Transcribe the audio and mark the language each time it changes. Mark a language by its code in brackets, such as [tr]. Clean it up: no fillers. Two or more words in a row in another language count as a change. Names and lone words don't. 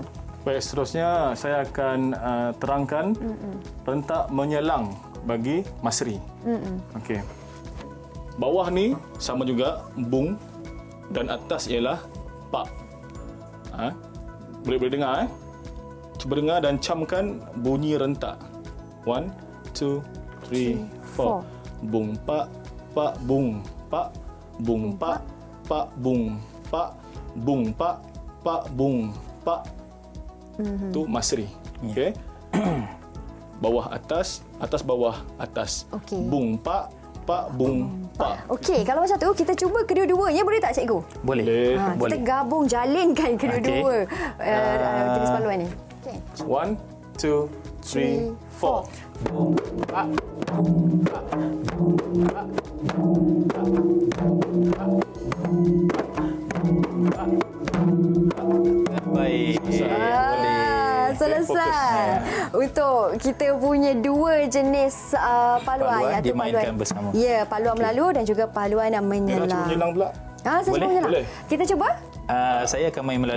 [ms] Baik, seterusnya saya akan terangkan rentak menyelang bagi Masri. Okey. Bawah ni sama juga bung dan atas ialah pak. Boleh dengar Cuba dengar dan camkan bunyi rentak. 1 2 3 4. Bung pak pak bung pak bung pak pak bung pak bung pak pak bung pak. Tu Masri. Okey. Bawah atas, atas bawah atas. Okey. Bung pak pak bung pak. Okey, kalau macam tu kita cuba kedua-duanya, boleh tak cikgu? Boleh. Kita Boleh. gabung jalinkan kedua-dua jenis paluan ni. Okey. 1 2 3 4. Bung pak bung pak bung pak bung pak bung pak bung pak. Baik. Boleh. Selesai. Untuk kita punya dua jenis paluan, Paluan iaitu dimainkan bersama. Ya, paluan melalu dan juga paluan yang Cuba menyelang. menyelang pula. Saya cuba Boleh? menyelang. Boleh. Kita cuba? Saya akan main melalu.